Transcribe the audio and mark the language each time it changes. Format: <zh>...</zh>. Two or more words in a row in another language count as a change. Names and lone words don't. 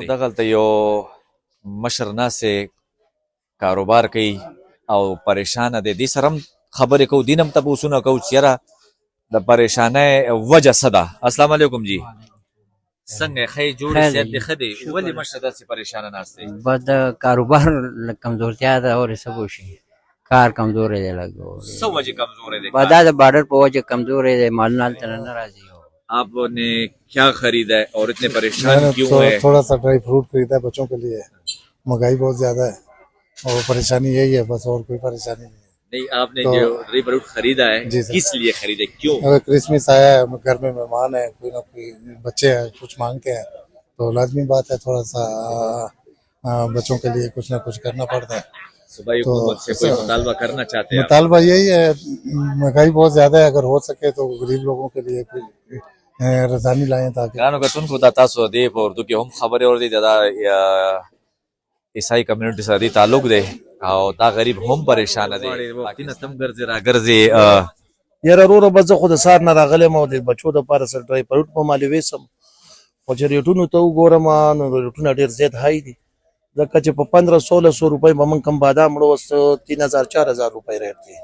<ps>دغلته یو مشر ناسې کاروبار کوي او پریشانه دی، دې سره هم خبرې کوو، دین هم تپوسونه کوو چې یاره د پریشانۍ وجه څه ده. السلام علیکم جی. څنګه ښه جوړ صحت دې ښه دی؟ ولې مشره داسې پریشانه ناست دی؟ بس د کاروبار کمزورتیا ده او څه به وشي، کار کمزورې دی لږ</ps> <ur>سو وجہ کمزور ہے</ur> <ps>دا د بارډر په وجه کمزورې دی مالونه هلته نه راځي</ps> <ur>آپ نے کیا خریدا ہے اور اتنے پریشان کیوں ہے؟ تھوڑا سا</ur> <en>dry fruit</en> <ur>خریدا ہے بچوں کے لیے مہنگائی بہت زیادہ ہے اور پریشانی یہی ہے بس اور کوئی پریشانی نہیں ہے نہیں آپ نے جو</ur> <en>dry fruit</en> <ur>خریدا ہے جی سر. کس لیے خریدا ہے کیوں؟ اگر کرسمس آیا ہے گھر میں مہمان ہے کوئی نہ کوئی بچے ہیں کچھ مانگتے ہیں تو لازمی بات ہے تھوڑا سا بچوں کے لیے کچھ نہ کچھ کرنا پڑتا ہے صوبائی حکومت سے کوئی مطالبہ کرنا چاہتے ہیں آپ؟ مطالبہ یہی ہے مہنگائی بہت زیادہ ہے اگر ہو سکے تو غریب لوگوں کے لیے کوئی رضانی لائیں تاکہ</ur> <ps>ګرانو کتونکو دا تاسو دی په اردو کې هم خبرې اورئ دا عیسائی کمیونټي سره دی تعلق دی او دا غریب هم پریشان دی باقي نه تم ګرځي را ګرځي یاره وروره به زه خو د سهار نه راغلی یم او د بچو دپاره سره</ps> <en>dry fruit</en> <ps>په مالې ویسم خو چې ریټونو ته وګورم نو ریټونه ډېر زیات های دي ځکه چې په 1500 روپۍ به موږ کم بادام وړو 3000-4000 روپۍ ریټ دی</ps>